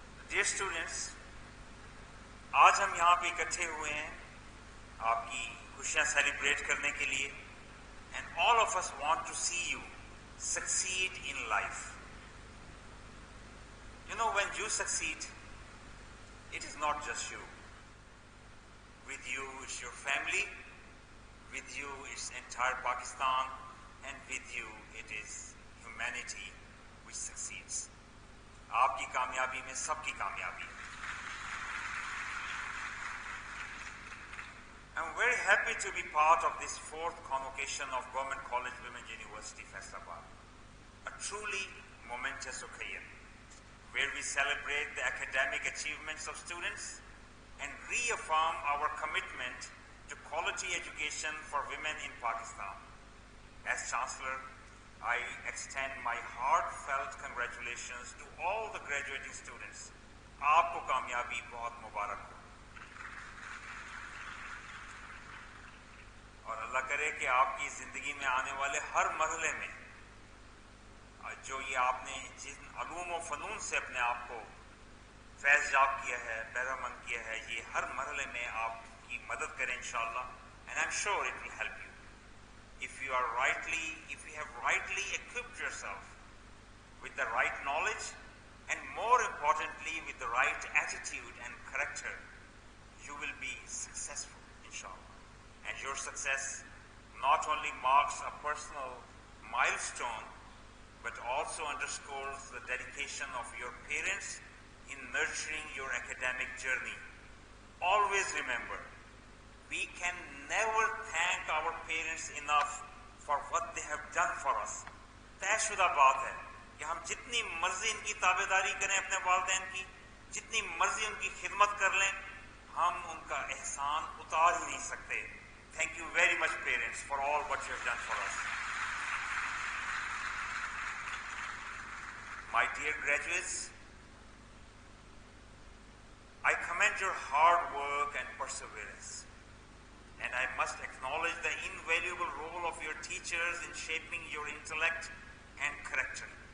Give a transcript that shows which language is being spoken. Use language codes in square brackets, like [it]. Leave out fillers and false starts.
[en] Dear students, [ur] آج ہم یہاں پہ اکٹھے ہوئے ہیں آپ کی خوشیاں سیلیبریٹ کرنے کے لیے. [en] And all of us want to see you succeed in life. You know, when you succeed, it is not just you. With you, it's your family. With you, it's entire Pakistan. And with you, it is humanity which succeeds. [ur] آپ کی کامیابی میں سب کی کامیابی. [en] I'm very happy to be part of this fourth convocation of Government College Women's University, Faisalabad. A truly momentous occasion where we celebrate the academic achievements of students and reaffirm our commitment to quality education for women in Pakistan. As Chancellor, I extend my heartfelt congratulations to all the graduating students. [ur] آپ کو کامیابی بہت مبارک ہو اور اللہ کرے کہ آپ کی زندگی میں آنے والے ہر مرحلے میں جو یہ آپ نے جن علوم و فنون سے اپنے آپ کو فیض یاب کیا ہے، بہرہ مند کیا ہے، یہ ہر مرحلے میں آپ کی مدد کریں انشاءاللہ. [en] And I'm sure it will help you. If you have rightly equipped yourself with the right knowledge and more importantly with the right attitude and character, you will be successful, inshallah. And your success not only marks a personal milestone, but also underscores the dedication of your parents in nurturing your academic journey. Always remember, we can never thank our parents enough for what they have done for us. [ur] طے شدہ بات ہے کہ ہم جتنی مرضی ان کی تابعداری کریں اپنے والدین کی، جتنی مرضی ان کی خدمت کر لیں، ہم ان کا احسان اتار ہی نہیں سکتے. [en] Thank you very much, parents, for all what you have done for us. My dear graduates, I commend your hard work and perseverance. And I must acknowledge the invaluable role of your teachers in shaping your intellect and character.